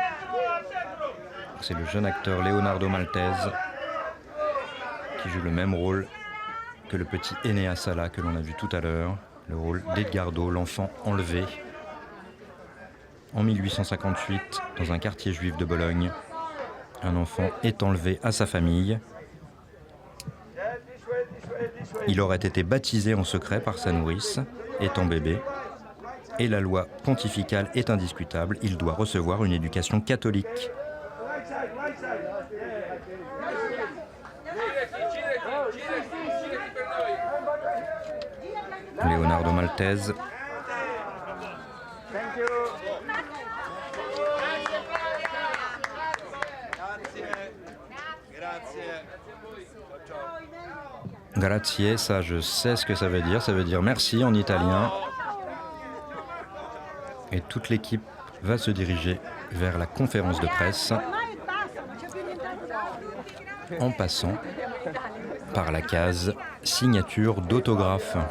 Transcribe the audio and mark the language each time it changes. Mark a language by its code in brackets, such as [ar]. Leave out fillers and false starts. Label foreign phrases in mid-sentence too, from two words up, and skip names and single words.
[fr] C'est le jeune acteur Leonardo Maltese qui joue le même rôle que le petit Enea Sala que l'on a vu tout à l'heure, le rôle d'Edgardo, l'enfant enlevé en 1858 dans un quartier juif de Bologne. Un enfant est enlevé à sa famille. Il aurait été baptisé en secret par sa nourrice, étant bébé, et la loi pontificale est indiscutable, il doit recevoir une éducation catholique. Leonardo Maltese. Grazie, ça je sais ce que ça veut dire merci en italien. Et toute l'équipe va se diriger vers la conférence de presse en passant par la case signature d'autographe.